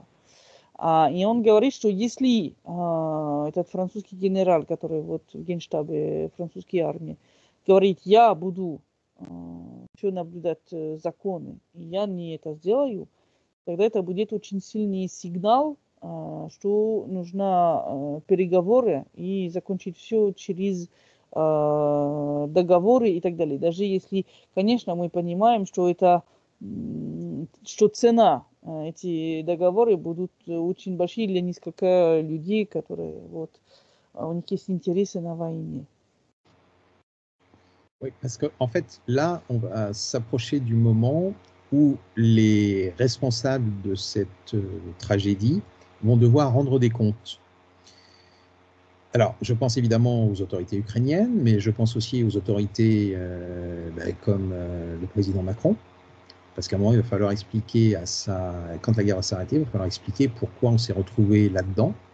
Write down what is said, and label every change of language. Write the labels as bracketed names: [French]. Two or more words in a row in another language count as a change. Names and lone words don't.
[Russian] И он говорит, что если этот французский генерал, который вот в генштабе французской армии, говорит, я буду еще наблюдать законы, и я не это сделаю, тогда это будет очень сильный сигнал, что нужно переговоры и закончить все через договоры и так далее. Даже если, конечно, мы понимаем, что это, что цена эти договоры будут очень большие для нескольких людей, которые вот у них есть интересы на войне. [French] Oui, parce qu'en fait, là, on va s'approcher du moment où les responsables de cette tragédie vont devoir rendre des comptes. Alors, je pense évidemment aux autorités ukrainiennes, mais je pense aussi aux autorités comme le président Macron, parce qu'à un moment, il va falloir expliquer quand la guerre va s'arrêter, il va falloir expliquer pourquoi on s'est retrouvé là-dedans.